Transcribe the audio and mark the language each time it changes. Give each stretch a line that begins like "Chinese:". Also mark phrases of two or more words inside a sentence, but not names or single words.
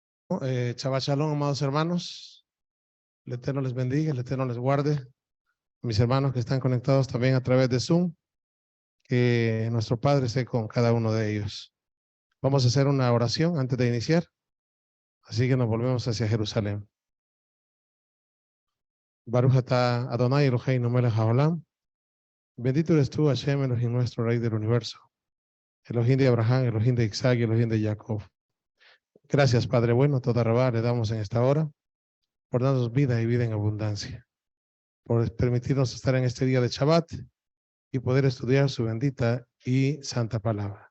Hebrew: שבת שלום,
Spanish: amados hermanos. El Eterno les bendiga, el Eterno les guarde. Mis hermanos que están conectados también a través de Zoom, que nuestro Padre esté con cada uno de ellos. Vamos a hacer una oración antes de iniciar, así que nos volvemos hacia Jerusalén.
Hebrew: ברוך אתה אדוני אלוהינו מלך העולם.
Spanish: Bendito eres tú, Hashem, Elohim, nuestro Rey del universo. Elohim de Abraham, Elohim de Isaac y Elohim de Jacob. Gracias, Padre bueno,
Hebrew: תודה רבה
Spanish: le damos en esta hora por darnos vida y vida en abundancia, por permitirnos estar en este día de Shabbat y poder estudiar su bendita y santa palabra.